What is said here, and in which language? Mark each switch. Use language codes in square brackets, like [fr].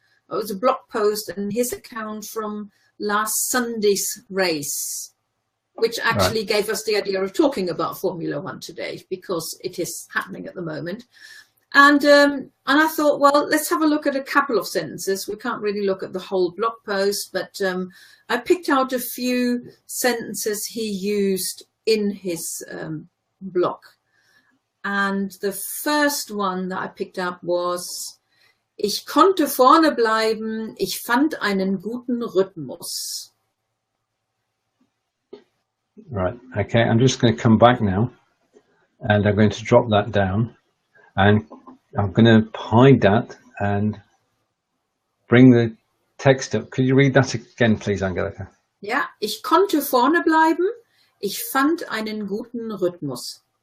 [en] It was a blog post and his account from last Sunday's race, which actually gave us the idea of talking about Formula One today, because it is happening at the moment. And I thought, well, let's have a look at a couple of sentences. We can't really look at the whole blog post, but I picked out a few sentences he used in his blog. And the first one that I picked up was, [de] ich konnte vorne bleiben, ich fand einen guten Rhythmus. [en] Right, okay, I'm just going to come back now, and I'm going to drop that down. And I'm going to hide that and bring the text up. Could you read that again, please, Angelika? [de] Ja, ich konnte vorne bleiben. Ich fand einen guten Rhythmus.